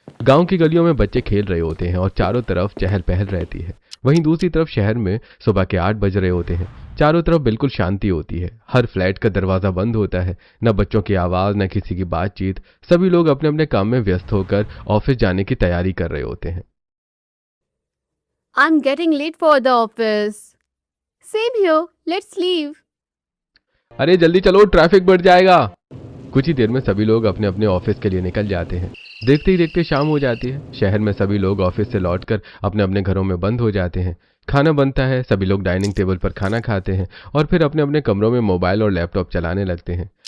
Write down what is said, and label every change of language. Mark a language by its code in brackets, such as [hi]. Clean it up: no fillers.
[hi] गांव की गलियों में बच्चे खेल रहे होते हैं और चारों तरफ चहल पहल रहती है। वहीं दूसरी तरफ शहर में सुबह के 8 बज रहे होते हैं। चारों तरफ बिल्कुल शांति होती है। हर फ्लैट का दरवाजा बंद होता है। न बच्चों की आवाज, न किसी की बातचीत। सभी लोग अपने अपने काम में व्यस्त होकर ऑफिस जाने की तैयारी कर रहे होते हैं। [en] I'm getting late for the office. Same here. Let's leave. [hi] अरे जल्दी चलो, ट्रैफिक बढ़ जाएगा। कुछ ही देर में सभी लोग अपने अपने ऑफिस के लिए निकल जाते हैं। देखते ही देखते शाम हो जाती है। शहर में सभी लोग ऑफिस से लौटकर अपने अपने घरों में बंद हो जाते हैं। खाना बनता है, सभी लोग डाइनिंग टेबल पर खाना खाते हैं और फिर अपने अपने कमरों में मोबाइल और लैपटॉप चलाने लगते हैं।